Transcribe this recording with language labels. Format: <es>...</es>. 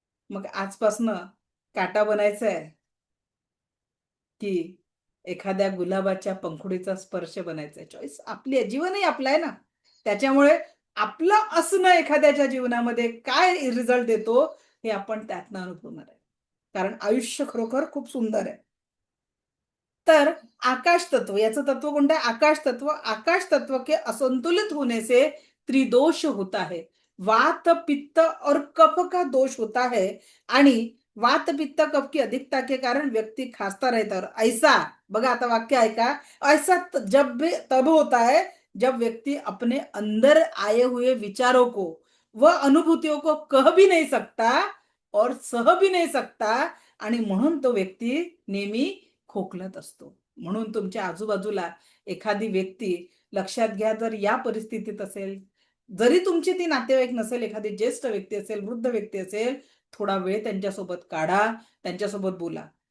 <mr>मग आजपासनं काटा बनायचा आहे की एखाद्या गुलाबाच्या पंखुडीचा स्पर्श बनायचा आहे? चॉईस आपली आहे. जीवनही आपलं आहे ना. त्याच्यामुळे आपलं असणं एखाद्याच्या जीवनामध्ये काय रिझल्ट देतो हे आपण त्यातनं अनुभवणार आहे. कारण आयुष्य खरोखर खूप सुंदर आहे. तर आकाश तत्व, याचं तत्व कोणतं आहे? आकाश तत्व.</mr> <hi>आकाश तत्व के असंतुलित होने से त्रिदोष होता है. वात, पित्त और कफ का दोष होता है. आणि वात, पित्त, कफ की अधिकता के कारण व्यक्ति खांसता रहता है. और ऐसा,</hi> <mr>बघा आता वाक्य ऐका,</mr> <hi>ऐसा जब भी तब होता है जब व्यक्ति अपने अंदर आए हुए विचारों को व अनुभूतियों को कह भी नहीं सकता, और सह भी नाही सकता,</hi> <mr>आणि म्हणून तो व्यक्ती नेहमी खोकलत असतो. म्हणून तुमच्या आजूबाजूला एखादी व्यक्ती, लक्षात घ्या, जर या परिस्थितीत असेल, जरी तुमची ती नातेवाईक नसेल, एखादी ज्येष्ठ व्यक्ती असेल, वृद्ध व्यक्ती असेल, थोडा वेळ त्यांच्यासोबत काढा, त्यांच्यासोबत बोला.</mr>